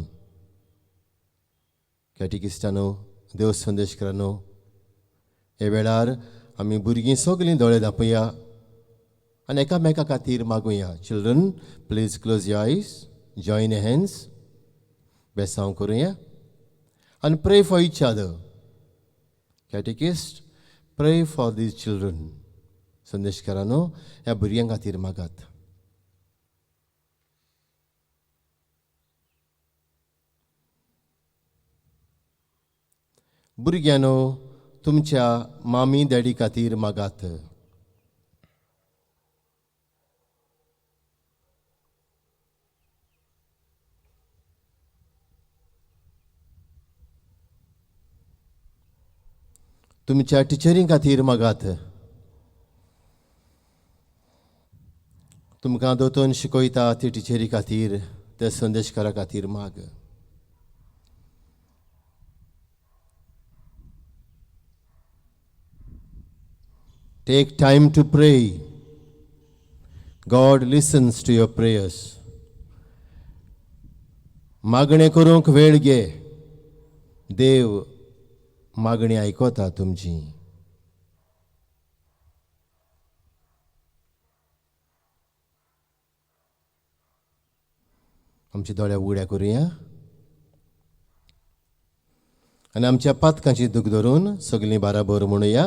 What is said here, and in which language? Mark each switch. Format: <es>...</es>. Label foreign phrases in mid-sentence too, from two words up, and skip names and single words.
<kok>कॅटिकिस्टानो, देव संदेशकारानो, हे वेळार आमी भुरगीं सगलीं दोळे धांपया आनी एकामेका खातीर मागुया.</kok> <en>children, please close your eyes, join your hands,</en> <kok>बेसांव करुया आनी</kok> <en>pray for each other. catechist, pray for these children.</en> <kok>संदेशकारांनो, ह्या भुरग्यां खातीर मागात. भुरग्यानो, तुमच्या</kok> <en>mummy daddy</en> <kok>खातीर मागात. तुमच्या टिचरी खातीर मागात. तुमकां दोतोन शिकयता ती टिचरी खातीर, ते संदेशकारा खातीर माग.</kok> <en>Take time to pray. God listens to your prayers.</en> <kok>मागणे करूंक वेळ घे. देव मागणी आयकता तुमची. आमची दोळ्या उगड्या करुया आनी आमच्या पातकांची दूख धरून सगळीं बाराबर म्हणुया.</kok>